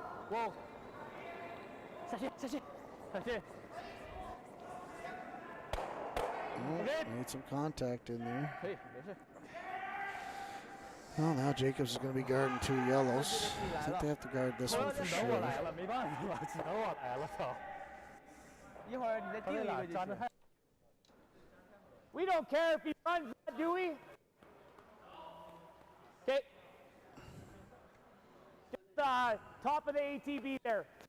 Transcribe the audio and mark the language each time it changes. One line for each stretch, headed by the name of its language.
Chinese: Whoa. 下去。
English: Made some contact in there.
Chinese: 可以，没事。
English: Well, now Jacobs is going to be guarding 2 yellows. I think they have to guard this one for sure.
Chinese: 来了，没办法，只能我来了，操！一会儿你再定一个就行。
English: We don't care if he runs, do we? Okay. Just top of the ATB there.